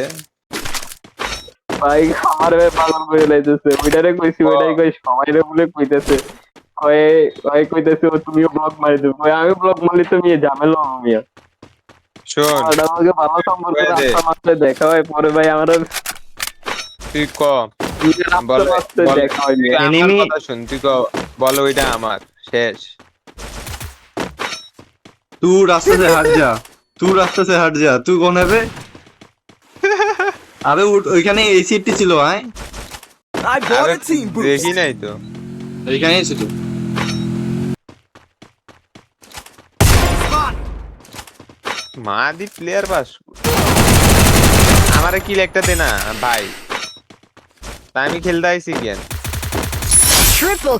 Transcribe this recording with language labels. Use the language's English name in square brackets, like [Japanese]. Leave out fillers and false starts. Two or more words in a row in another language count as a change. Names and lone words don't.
[Bangla] ভাই আমার ভাই পাগল করে লাইতেছে, ওইটারে কইছি ওইটাই কই সবাইরে বলে কইতেছে, কয়ে কয়ে কইতেছে ও তুমিও ব্লক মারি দেবো, কয়ে আমি ব্লক মারলি তো নিয়ে ঝামেলা হবো মিয়া। শোন আর আমাকে ভালো সম্পর্ক কয়ে দে। রাস্তা মাত্র দেখা হয়, পরে ভাই আমার তুই ক রাস্তা বল, মাত্র বল। দেখা হয় তুই মিয়া। আমার Enemy- কথা শুন, তুই ক বল ওইটা আমার শেষ। [Hindi] तू रास्ते से हट जा, तू रास्ते से हट जा, तू कौन है बे? [Bangla] আবে ওইখানে এসিটি ছিল, আয় [English] I bought [Bangla] আরে [English] a team boost. [Bangla] দেখি নাই তো। ওইখানেই ছিল। Spot. মাহাদি প্লেয়ার পাস আমারে কিল একটা দে না ভাই, তাই আমি খেলতে আইছি কেন। Triple